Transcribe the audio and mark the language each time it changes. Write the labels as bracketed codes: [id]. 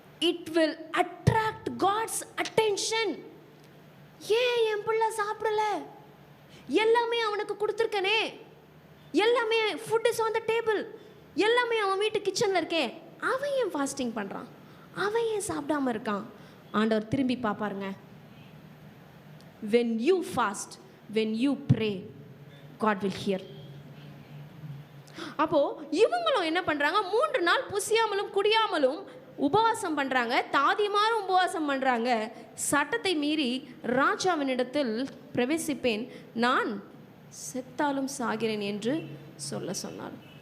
[en] It will attract God's attention. [ta] ஏன் என் பிள்ளை சாப்பிடல? எல்லாமே அவனுக்கு கொடுத்துருக்கனே, எல்லாமே [en] food is on the table, [ta] எல்லாமே அவன் வீட்டு கிச்சனில் இருக்கேன், அவன் ஏன் ஃபாஸ்டிங் பண்ணுறான்? அவன் ஏன் சாப்பிடாம இருக்கான்? ஆண்டவர் திரும்பி பார்ப்பாருங்க. [en] when you fast, when you pray, God will hear. [ta] அப்போ இவங்களும் என்ன பண்றாங்க? 3 நாள் புசியாமலும் குடியாமலும் உபவாசம் பண்றாங்க, தாதிமாரும் உபவாசம் பண்றாங்க. சட்டத்தை மீறி ராஜாவினிடத்தில் பிரவேசிப்பேன், நான் செத்தாலும் சாகிறேன் என்று சொல்ல சொன்னார்.